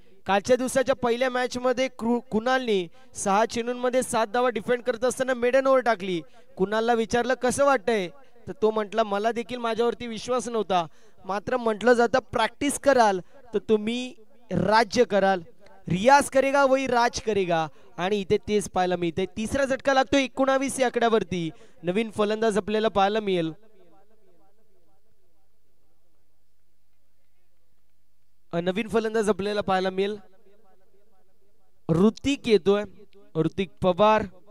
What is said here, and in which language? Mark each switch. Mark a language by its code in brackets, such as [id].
[mr] कालच्या दिवसाच्या पहिल्या मॅच मध्ये कुणालने 6 चेंडूंमध्ये 7 धावा डिफेंड करत असताना मेडन ओव्हर टाकली. कुणालला विचारलं कसं वाटतंय तर तो म्हटला मला देखील माझ्यावरती विश्वास नव्हता, मात्र म्हटलं जातं प्रॅक्टिस कराल तर तुम्ही राज्य कराल. [hi] रियाज करेगा वही राज करेगा. [mr] आणि इथे तेच पाहायला मिळते. तिसरा झटका लागतो 19 या आकड्यावरती. नवीन फलंदाज आपल्याला पाहायला मिळेल. नवीन फलंदाज आपल्याला पाहायला मिळेल. ऋतिक येतोय. ऋतिक पवार.